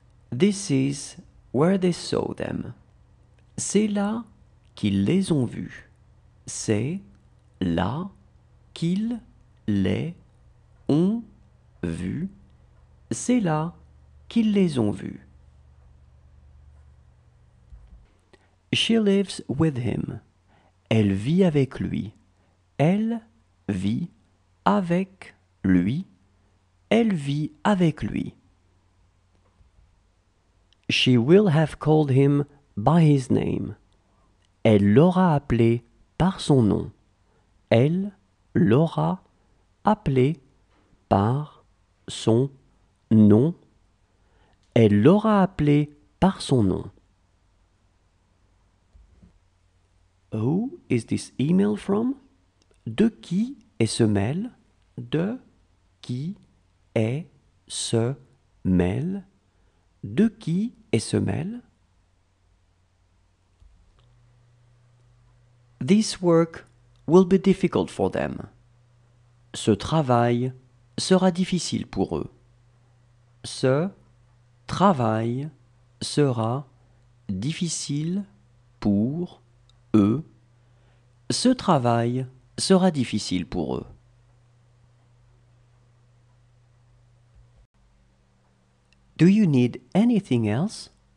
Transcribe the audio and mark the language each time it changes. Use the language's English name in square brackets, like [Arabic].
[English] This is where they saw them. [French] C'est là qu'ils les ont vus. C'est là qu'ils les ont vus. C'est là qu'ils les ont vus. [English] She lives with him. [French] Elle vit avec lui. Elle vit avec lui. Elle vit avec lui. [English] She will have called him by his name. [French] Elle l'aura appelé par son nom. Elle l'aura appelé par son nom. Elle l'aura appelé par son nom. [English] Who is this email from? [French] De qui est ce mail? De qui est ce mail? De qui est ce mail? [English] This work will be difficult for them. [French] Ce travail sera difficile pour eux. Ce travail sera difficile pour eux. Ce travail sera difficile pour eux. [English] Do you need anything else?